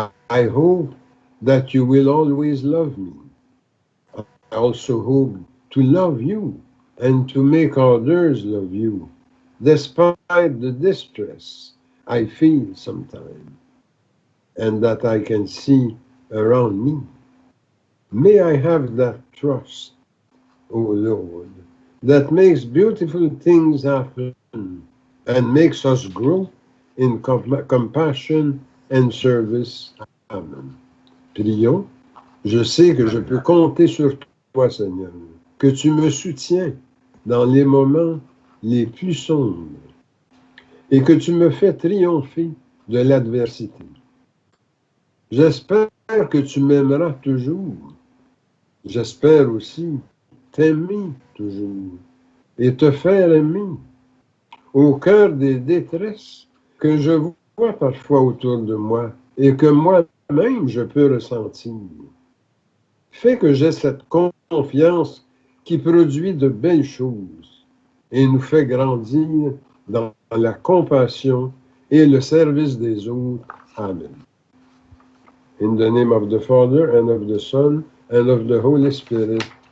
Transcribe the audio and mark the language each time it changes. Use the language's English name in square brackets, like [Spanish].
[English] I hope that you will always love me. I also hope to love you and to make others love you, despite the distress I feel sometimes and that I can see around me. May I have that trust, O Lord, that makes beautiful things happen and makes us grow in compassion and service. [French] Amen. Prions. Je sais que je peux compter sur toi, Seigneur, que tu me soutiens dans les moments les plus sombres et que tu me fais triompher de l'adversité. J'espère que tu m'aimeras toujours. J'espère aussi t'aimer toujours et te faire aimer au cœur des détresses que je vois parfois autour de moi et que moi-même je peux ressentir. Fais que j'ai cette confiance qui produit de belles choses et nous fait grandir dans la compassion et le service des autres. Amen. [English] In the name of the Father, and of the Son, and of the Holy Spirit.